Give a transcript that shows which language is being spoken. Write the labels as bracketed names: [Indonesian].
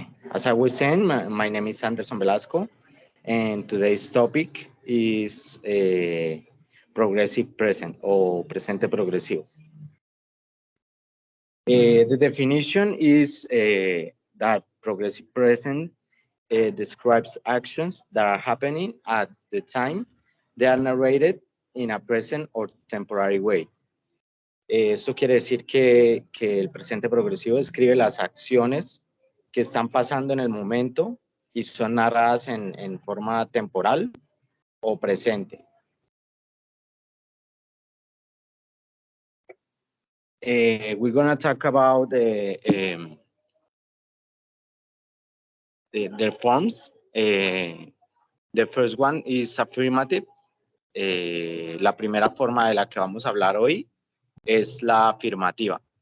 [English] As I was saying, my name is Anderson Velasco, and today's topic is progressive present [Spanish] o presente progresivo. [English] The definition is that progressive present describes actions that are happening at the time they are narrated in a present or temporary way. [Spanish] Esto quiere decir que el presente progresivo describe las acciones que están pasando en el momento y son narradas en forma temporal o presente. [English] We're going to talk about the forms. The first one is affirmative. [Spanish] La primera forma de la que vamos a hablar hoy es la afirmativa.